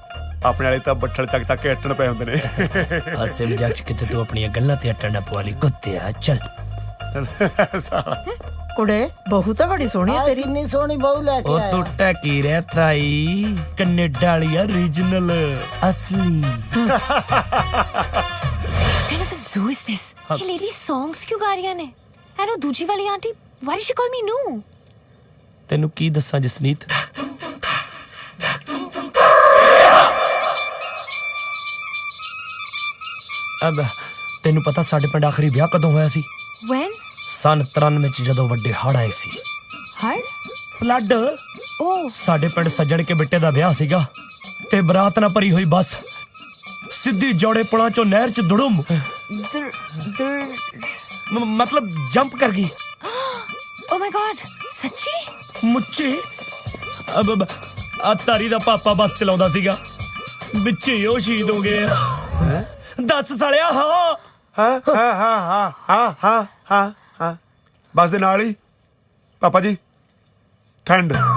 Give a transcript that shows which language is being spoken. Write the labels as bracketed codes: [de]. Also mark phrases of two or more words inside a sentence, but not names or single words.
[pa] ਆਪਣੇ ਵਾਲੇ ਤਾਂ ਬੱਠਲ ਚੱਕ ਕੇ ਅੱਟਣ ਪਏ ਹੁੰਦੇ ਨੇ। ਹਾਸੇ ਮਜ਼ਾਕ ਚ ਕਿਤੇ ਤੂੰ ਆਪਣੀਆਂ ਗੱਲਾਂ ਤੇ ਅੱਟਣ ਨਾ ਪਵਾ ਲਈ ਕੁੱਤਿਆ। ਚੱਲ ਕੁੜੇ, ਬਹੂ ਤਾਂ ਬੜੀ ਸੋਹਣੀ ਹੈ ਤੇਰੀ। ਕਿੰਨੀ ਸੋਹਣੀ ਬਹੂ ਲੈ ਕੇ ਉਹ ਆਇਆ। ਤੂੰ ਟਕੀ ਰਹਿ ਤਾਈ, ਕੈਨੇਡਾ ਵਾਲੀ ਆ, ਰੀਜਨਲ ਅਸਲੀ। [en] kind of a zoo is this? [pa] ਇਹ ਲੇਡੀ songs ਕਿਉਂ ਗਾ ਰਹੀਆਂ ਨੇ? ਐਨੋ ਦੂਜੀ ਵਾਲੀ ਆਂਟੀ, [en] why did she call me ਨੂੰ? [pa] ਤੈਨੂੰ ਕੀ ਦੱਸਾਂ ਜਸਨੀਤ, ਅਬ ਤੈਨੂੰ ਪਤਾ ਸਾਡੇ ਪਿੰਡ ਆਖਰੀ ਵਿਆਹ ਕਦੋਂ ਹੋਇਆ ਸੀ? [en] When? [pa] ਸਨ 93 ਚ, ਜਦੋਂ ਵੱਡੇ ਹੜ੍ਹ ਆਏ ਸੀ। ਹੜ? ਫਲੱਡ। [en] Oh. [pa] ਸਾਡੇ ਪਿੰਡ ਸੱਜਣ ਕੇ ਬਿੱਟੇ ਦਾ ਵਿਆਹ ਸੀਗਾ ਤੇ ਬਰਾਤ ਨਾਲ ਭਰੀ ਹੋਈ ਬੱਸ ਸਿੱਧੀ ਜੋੜੇ ਪੁਲਾਂ ਚੋਂ ਨਹਿਰ ਚ ਦੁੜਮ, ਮਤਲਬ ਜੰਪ ਕਰ ਗਈ। [en] Oh my god, [pa] ਸੱਚੀ? ਮੁੱਚੀ। ਅਬ ਤਾਰੀ ਦਾ ਪਾਪਾ ਬੱਸ ਚਲਾਉਂਦਾ ਸੀਗਾ, ਵਿੱਚੇ ਹੀ ਉਹ ਸ਼ਹੀਦ ਹੋ ਗਏ। ਦੱਸ ਸਾਲਿਆ। ਹਾਂ ਬਸ ਦੇ ਨਾਲ ਹੀ ਪਾਪਾ ਜੀ ਠੰਡ।